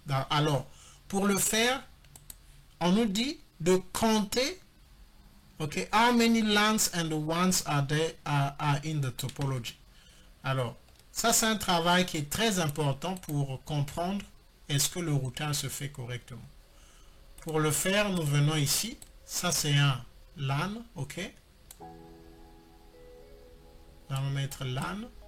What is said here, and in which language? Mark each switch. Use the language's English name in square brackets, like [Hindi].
[French] Alors, pour le faire, on nous dit de compter. [English] Okay, how many LANs and WANs are in the topology? [French] Alors, ça c'est un travail qui est très important pour comprendre est-ce que le routage se fait correctement. Pour le faire, nous venons ici. Ça c'est un LAN, ok. Nous allons mettre LAN.